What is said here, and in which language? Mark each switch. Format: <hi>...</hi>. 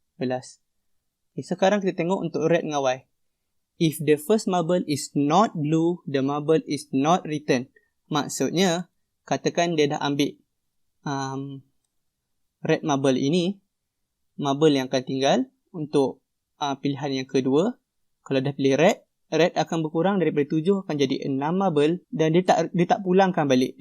<ms>Okay, sekarang kita tengok untuk red dengan white.</ms> <en>If the first marble is not blue, the marble is not returned.</en> <ms>Maksudnya, katakan dia dah ambil red marble ini, marble yang akan tinggal untuk pilihan yang kedua. Kalau dah pilih red akan berkurang daripada 7 akan jadi 6 marble dan dia tak pulangkan balik.</ms>